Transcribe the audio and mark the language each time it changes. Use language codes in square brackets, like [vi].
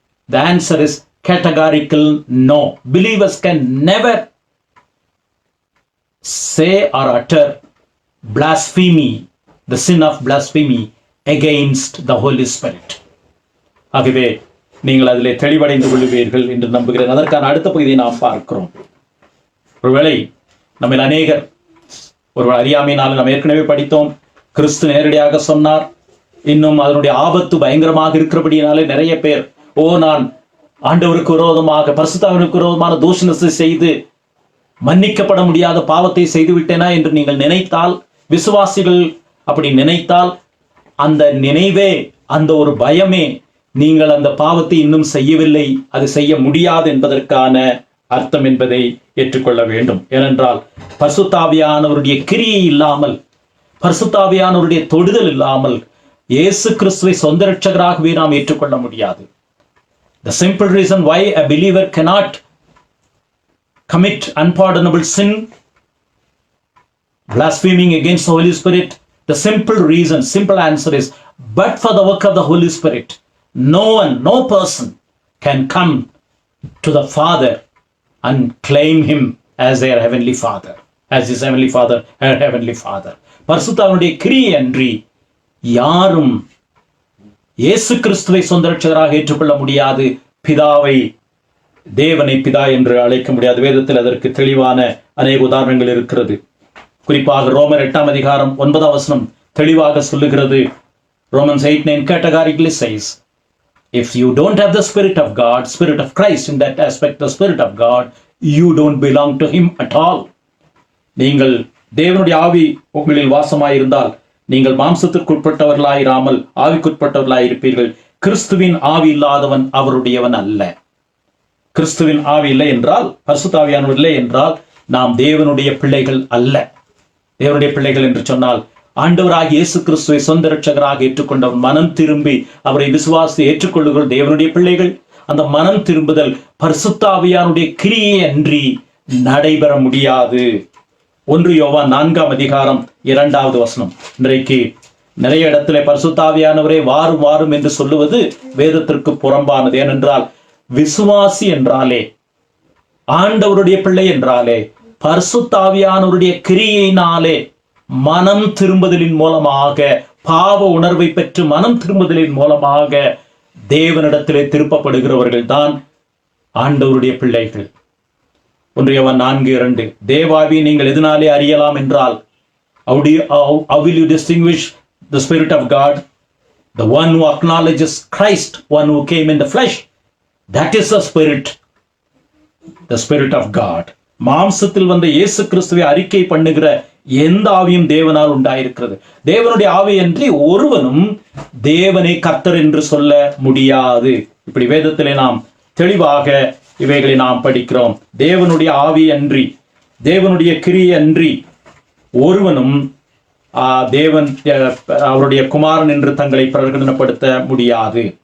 [en] The answer is categorical no. Believers can never say or utter blasphemy, the sin of blasphemy against the Holy Spirit. [ta] ஆகவே நீங்கள் அதிலே தெளிவடைந்து கொள்ளுவீர்கள் என்று நம்புகிறேன். அதற்கான அடுத்த பகுதியை நாம் பார்க்கிறோம். ஒருவேளை நம்ம அநேகர் ஒரு அறியாமையினால் நாம் ஏற்கனவே படித்தோம், கிறிஸ்து நேரடியாக சொன்னார். இன்னும் அதனுடைய ஆபத்து பயங்கரமாக இருக்கிறபடியினாலே நிறைய பேர், நான் ஆண்டவருக்கு விரோதமாக, பரிசுத்தாவிற்கு விரோதமான தூஷணத்தை செய்து மன்னிக்கப்பட முடியாத பாவத்தை செய்து விட்டேனா என்று நீங்கள் நினைத்தால், விசுவாசிகள் அப்படி நினைத்தால், அந்த நினைவே, அந்த ஒரு பயமே நீங்கள் அந்த பாவத்தை இன்னும் செய்யவில்லை, அது செய்ய முடியாது என்பதற்கான அர்த்தம் என்பதை ஏற்றுக்கொள்ள வேண்டும். ஏனென்றால் பரிசுத்த ஆவியானவருடைய கிரியை இல்லாமல், பரிசுத்த ஆவியானவருடைய தொடுதல் இல்லாமல் இயேசு கிறிஸ்துவை சொந்த இரட்சகராகவே நாம் ஏற்றுக்கொள்ள முடியாது. [en] The simple reason why a believer cannot commit unpardonable sin, blaspheming against the Holy Spirit, the simple answer is, but for the work of the Holy Spirit, no person can come to the Father and claim him as their heavenly Father, as his heavenly Father, her heavenly Father. [ta] பரிசுத்தாவினுடைய கிரியை அன்றி யாரும் இயேசு கிறிஸ்துவை சொந்த இரட்சகராக ஏற்றுக்கொள்ள முடியாது. பிதாவை, தேவனை பிதா என்று அழைக்க முடியாது. வேதத்தில் அதற்கு தெளிவான அநேக உதாரணங்கள் இருக்கிறது. குறிப்பாக ரோமர் 8ஆம் அதிகாரம் 9ஆம் வசனம் தெளிவாக சொல்லுகிறது. [en] Romans 8:9 categorically says, if you don't have the Spirit of God, Spirit of Christ in that aspect, the Spirit of God, you don't belong to him at all. [ta] நீங்கள் தேவனுடைய ஆவி உங்களில் வாசமாயிருந்தால் நீங்கள் மாம்சத்திற்குட்பட்டவர்களாயிராமல் ஆவிக்குட்பட்டவர்களாயிருப்பீர்கள். கிறிஸ்துவின் ஆவி இல்லாதவன் அவருடையவன் அல்ல. கிறிஸ்துவின் ஆவி இல்லை என்றால், பரிசுத்த ஆவியானவர் இல்லை என்றால் நாம் தேவனுடைய பிள்ளைகள் அல்ல. தேவனுடைய பிள்ளைகள் என்று சொன்னால் ஆண்டவராகிய இயேசு கிறிஸ்துவை சொந்த இரட்சகராக ஏற்றுக்கொண்டவர், மனம் திரும்பி அவரை விசுவாசி ஏற்றுக்கொள்ளுகிற தேவனுடைய பிள்ளைகள். அந்த மனம் திரும்புதல் பரிசுத்த ஆவியானுடைய கிரியை அன்றி நடைபெற முடியாது. 1 யோவான் 4ஆம் அதிகாரம் 2வது வசனம். இன்றைக்கு நிறைய இடத்துல பரிசுத்த ஆவியானவரே வாரும் வாரும் என்று சொல்லுவது வேதத்திற்கு புறம்பானது. ஏனென்றால் விசுவாசி என்றாலே, ஆண்டவருடைய பிள்ளை என்றாலே, பரிசுத்த ஆவியானவருடைய கிரியையினாலே மனம் திரும்புதலின் மூலமாக, பாவ உணர்வை பெற்று மனம் திரும்புதலின் மூலமாக தேவனிடத்திலே திருப்பப்படுகிறவர்கள் தான் ஆண்டவருடைய பிள்ளைகள். 1 யோவான் 4:2 தேவாவி நீங்கள் எதனாலே அறியலாம் என்றால், [en] how will you distinguish the Spirit of God? The one who acknowledges Christ, one who came in the flesh, that is the Spirit of God. [ta] மாம்சத்தில் வந்த இயேசு கிறிஸ்துவை அறிக்கை பண்ணுகிற எந்த ஆவியும் தேவனால் உண்டாயிருக்கிறது. தேவனுடைய ஆவி அன்றி ஒருவனும் தேவனை கர்த்தர் என்று சொல்ல முடியாது. இப்படி வேதத்திலே நாம் தெளிவாக இவைகளை நாம் படிக்கிறோம். தேவனுடைய ஆவி அன்றி, தேவனுடைய கிரியை அன்றி ஒருவனும் தேவன் அவருடைய குமாரன் என்று தங்களை பிரகடனப்படுத்த முடியாது.